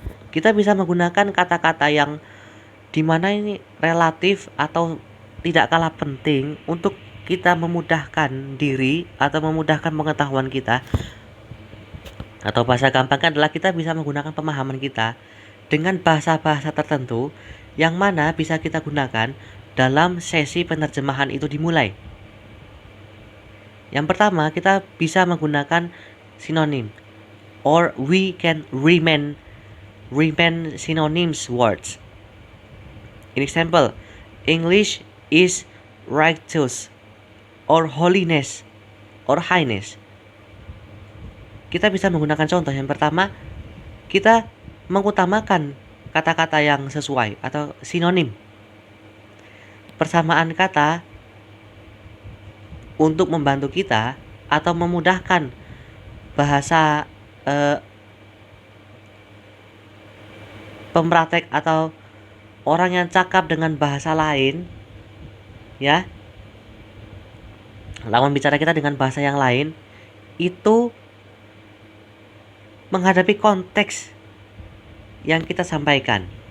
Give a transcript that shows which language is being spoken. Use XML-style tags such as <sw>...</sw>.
<id>Kita bisa menggunakan kata-kata yang dimana ini relatif atau tidak kalah penting untuk kita memudahkan diri atau memudahkan pengetahuan kita, atau bahasa gampang adalah kita bisa menggunakan pemahaman kita dengan bahasa-bahasa tertentu yang mana bisa kita gunakan dalam sesi penerjemahan itu dimulai. Yang pertama, kita bisa menggunakan sinonim.</id> <en>or we can remain synonyms words. In example, English is righteous or holiness or highness.</en> <id>Kita bisa menggunakan contoh. Yang pertama, kita mengutamakan kata-kata yang sesuai atau sinonim. Persamaan kata untuk membantu kita atau memudahkan bahasa pempraktek atau orang yang cakap dengan bahasa lain, ya, lawan bicara kita dengan bahasa yang lain, itu menghadapi konteks yang kita sampaikan.</id>